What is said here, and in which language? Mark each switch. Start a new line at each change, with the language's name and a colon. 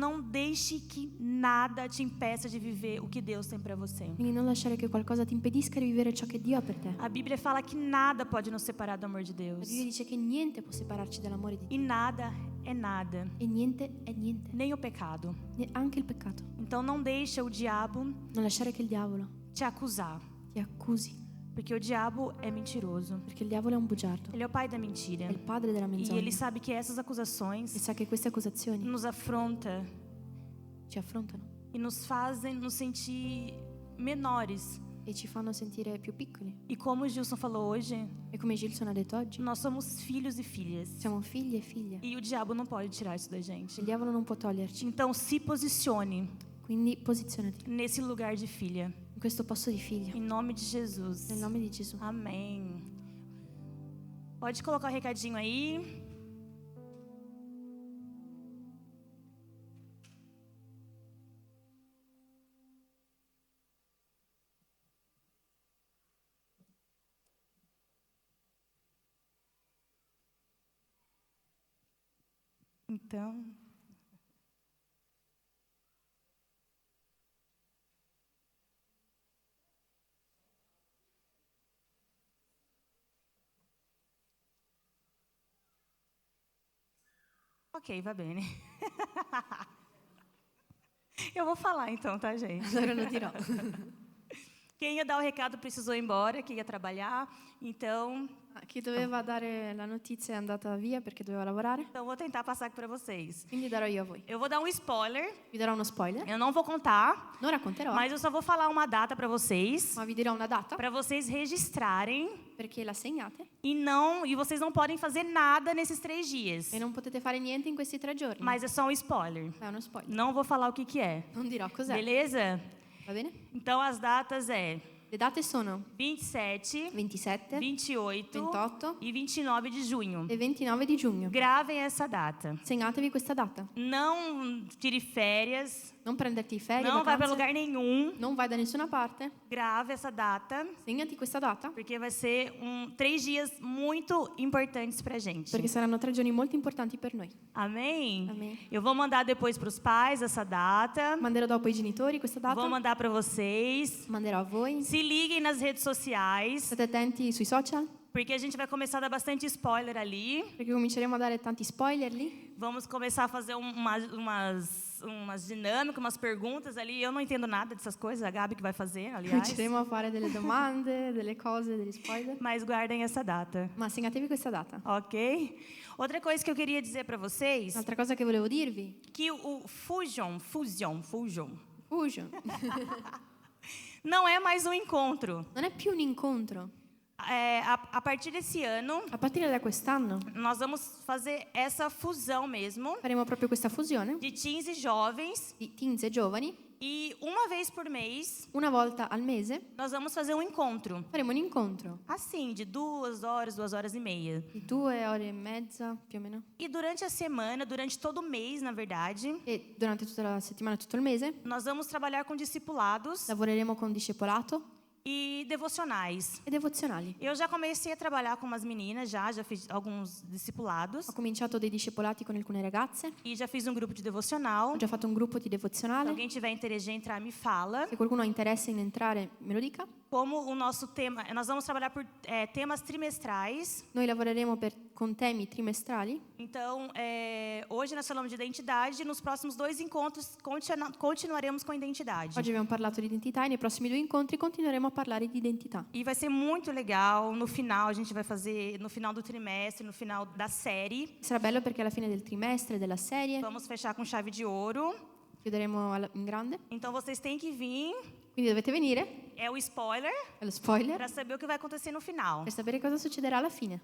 Portuguese: não deixe que nada te impeça de viver o que Deus tem para você.
Italian: Quindi non lasciare che qualcosa ti impedisca di vivere ciò che Dio ha per te.
Portuguese: A Bíblia fala que nada pode nos separar do amor de
Italian: La
Portuguese: Deus.
Italian: Bibbia dice che niente può separarci dall'amore di Dio.
Portuguese: E nada é nada,
Italian: E niente è niente,
Portuguese: nem o pecado.
Italian: anche il peccato.
Portuguese: Então não deixa o diabo
Italian: Non lasciare che il diavolo
Portuguese: te acusar,
Italian: ti accusi,
Portuguese: porque o diabo é mentiroso.
Italian: perché il diavolo è un bugiardo,
Portuguese: Ele é o pai da mentira.
Italian: è il padre della
Portuguese: E
Italian: menzogna.
Portuguese: ele sabe que essas
Italian: E
Portuguese: acusações
Italian: sa che queste accusazioni
Portuguese: nos afronta
Italian: ci affrontano
Portuguese: e nos fazem nos sentir menores.
Italian: e ci fanno sentire più piccoli.
Portuguese: E como o Gilson falou hoje,
Italian: E come Gilson ha detto oggi,
Portuguese: nós somos filhos e filhas.
Italian: siamo figli e figlie.
Portuguese: E o diabo não pode tirar isso da gente.
Italian: Il diavolo non può toglierci.
Portuguese: Então se posicione
Italian: Quindi posizionati
Portuguese: nesse lugar de filha.
Italian: in questo posto di figlio.
Portuguese: Em nome de Jesus.
Italian: Nel nome di Gesù.
Portuguese: Amém. Pode colocar o recadinho aí. Então, ok,
Italian: va bene.
Portuguese: Eu vou falar então, tá, gente?
Italian: Allora lo dirò.
Portuguese: Quem ia dar o recado precisou ir embora, que ia trabalhar. Então,
Italian: Chi doveva dare la notizia è andata via perché doveva lavorare.
Portuguese: eu vou tentar passar aqui para vocês.
Italian: Quindi darò io a voi.
Portuguese: Eu vou dar um spoiler.
Italian: Vi darò uno spoiler.
Portuguese: Eu não vou contar,
Italian: Non racconterò,
Portuguese: mas eu só vou falar uma data para vocês,
Italian: ma vi dirò una data
Portuguese: para vocês registrarem
Italian: perché la segnate
Portuguese: e vocês não podem fazer nada nesses 3 dias.
Italian: e non potete fare niente in questi 3 giorni.
Portuguese: Mas é só um spoiler.
Italian: È uno spoiler.
Portuguese: Não vou falar o que é.
Italian: Non dirò cos'è.
Portuguese: Beleza?
Italian: Va bene?
Portuguese: Então as datas é
Italian: Le date sono
Portuguese: 27,
Italian: 27
Portuguese: 28
Italian: 28
Portuguese: e 29 de junho.
Italian: e 29 di giugno.
Portuguese: Gravem essa data.
Italian: Segnatevi questa data.
Portuguese: Não tire férias,
Italian: Non prenderti ferie,
Portuguese: não vai para
Italian: vacanze,
Portuguese: lugar nenhum.
Italian: non vai da nessuna parte.
Portuguese: Grave essa data,
Italian: Segnati questa data
Portuguese: porque vai ser 3 dias muito importantes pra gente.
Italian: perché saranno 3 giorni molto importanti per noi.
Portuguese: Amém? Amém. Eu vou mandar depois para os pais essa data.
Italian: Manderò dopo ai genitori questa data.
Portuguese: Vou mandar para vocês.
Italian: Manderò a voi.
Portuguese: Se liguem nas redes sociais,
Italian: State attenti sui social
Portuguese: porque a gente vai começar a dar bastante spoiler ali. perché cominceremo a dare tanti spoiler lì. Vamos começar a fazer umas dinâmicas, umas perguntas ali. Eu não entendo nada dessas coisas, a Gabi que vai fazer, aliás.
Italian: Cominceremo a fare delle domande, delle cose, degli spoiler.
Portuguese: Mas guardem essa data,
Italian: Ma segnatevi questa data. ok?
Portuguese: Outra coisa que eu queria dizer para vocês,
Italian: Un'altra cosa che volevo dirvi.
Portuguese: que o Fusion
Italian: Fusion.
Portuguese: não é mais um encontro.
Italian: Non è più un incontro.
Portuguese: A partir desse ano,
Italian: A partire da quest'anno
Portuguese: nós vamos fazer essa fusão mesmo
Italian: faremo proprio questa fusione
Portuguese: de teens e jovens.
Italian: di teens e giovani.
Portuguese: E uma vez por mês,
Italian: Una volta al mese
Portuguese: nós vamos fazer um encontro.
Italian: faremo un incontro
Portuguese: Assim, de 2 horas e meia.
Italian: di 2 ore e mezza più o meno.
Portuguese: E durante a semana, durante todo o mês, na verdade,
Italian: E durante tutta la settimana, tutto il mese,
Portuguese: nós vamos trabalhar com discipulados.
Italian: lavoreremo con discepolato
Portuguese: e devocionais.
Italian: e devozionali.
Portuguese: Eu já comecei a trabalhar com umas meninas, já fiz alguns discipulados
Italian: Ho cominciato dei discepolati con alcune ragazze,
Portuguese: e já fiz um grupo de devocional.
Italian: ho già fatto un gruppo di
Portuguese: Se
Italian: devozionale.
Portuguese: alguém tiver interesse de entrar, me fala.
Italian: Se qualcuno ha interesse in entrare, me lo dica.
Portuguese: Como o nosso tema, nós vamos trabalhar por temas trimestrais.
Italian: Noi lavoreremo con temi trimestrali.
Portuguese: Então, hoje nós falamos de identidade. Nos próximos 2 encontros, continuaremos com identidade.
Italian: Oggi abbiamo parlato di identità e nei prossimi 2 incontri continueremo a parlare di identità.
Portuguese: E vai ser muito legal. No final, a gente vai fazer, no final do trimestre, no final da série.
Italian: Sarà bello perché alla fine del trimestre, della serie,
Portuguese: Vamos fechar com chave de ouro.
Italian: chiuderemo in grande.
Portuguese: Então, vocês têm que vir.
Italian: Quindi dovete venire,
Portuguese: É o spoiler
Italian: è lo spoiler,
Portuguese: para saber o que vai acontecer no final.
Italian: per sapere cosa succederà alla fine.